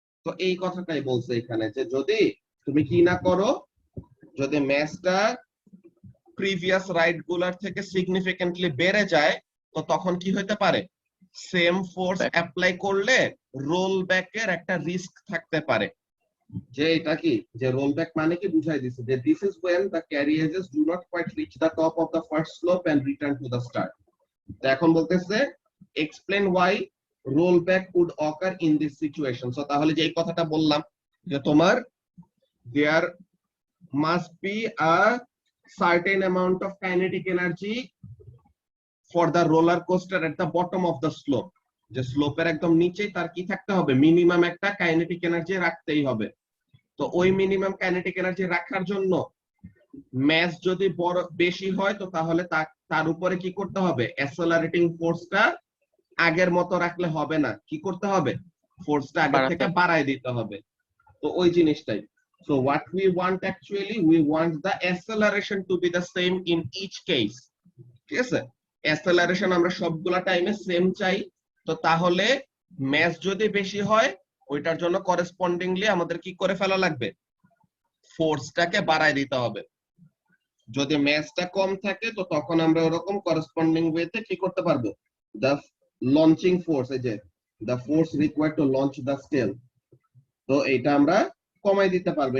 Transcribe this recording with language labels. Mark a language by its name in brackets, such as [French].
[Bangla] তো এই কথাটাই বলছে এখানে, যে যদি তুমি কি না করো, যদি ম্যাসটা প্রিভিয়াস রাইড গুলার থেকে সিগনিফিকেন্টলি বেড়ে যায়, তো তখন কি হতে পারে, [English] Same force Back. [Bangla] অ্যাপ্লাই করলে রোল ব্যাকের একটা রিস্ক থাকতে পারে। যে এটা কি, যে রোল ব্যাক মানে কি বুঝাই দিছে, যে [English] This is when the carriages do not quite reach the top of the first slope and return to the start. [Bangla] তো এখন বলতেছে [English] explain why rollback would occur in this situation. So [Bangla] তাহলে যে এই কথাটা বললাম যে তোমার [English] there must be a certain amount of kinetic energy for the roller coaster at the bottom of the slope. [Bangla] যে স্লোপের একদম নিচেই তার কি থাকতে হবে, মিনিমাম একটা কাইনেটিক এনার্জি রাখতেই হবে। তো ওই মিনিমাম কাইনেটিক এনার্জি রাখার জন্য ম্যাস যদি বড় বেশি হয় তো তাহলে তার উপরে কি করতে হবে, অ্যাসেলারেটিং ফোর্সটা আগের মতো রাখলে হবে না, কি করতে হবে, ফোর্সটা আগের থেকে বাড়ায় দিতে হবে। তো ওই জিনিসটাই। [English] So what we want actually, we want the acceleration to be the same in each case. [Bangla] ঠিক আছে, অ্যাসেলারেশন আমরা সবগুলা টাইমে সেম চাই। তো তাহলে ম্যাস যদি বেশি হয় ওইটার জন্য করেসপন্ডিংলি আমাদের কি করে ফেলা লাগবে, ফোর্সটাকে বাড়ায় দিতে হবে। যদি ম্যাসটা কম থাকে তো তখন আমরা ওরকম করেসপন্ডিং ওয়েতে কি করতে পারবো, [English] the launching force, এই যে the force required to launch the scale, [Bangla] তো এটা আমরা কমাই দিতে পারবো।